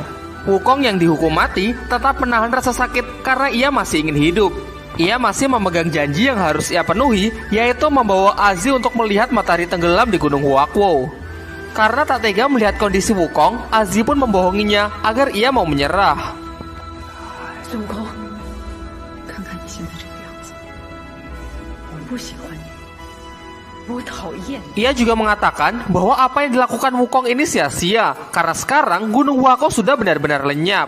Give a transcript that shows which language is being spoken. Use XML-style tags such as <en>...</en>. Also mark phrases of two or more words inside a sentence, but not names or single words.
<id>Wukong yang dihukum mati tetap menahan rasa sakit karena ia masih ingin hidup. Ia masih memegang janji yang harus ia penuhi, yaitu membawa Azi untuk melihat matahari tenggelam di Gunung Huakwo. Karena tak tega melihat kondisi Wukong, Azi pun membohonginya agar ia mau menyerah.</id> <zh>孙悟空，看看你现在这个样子，我不喜欢你，我讨厌你。</zh> <id>Ia juga mengatakan bahwa apa yang dilakukan Wukong ini sia-sia karena sekarang Gunung Huako sudah benar-benar lenyap.</id>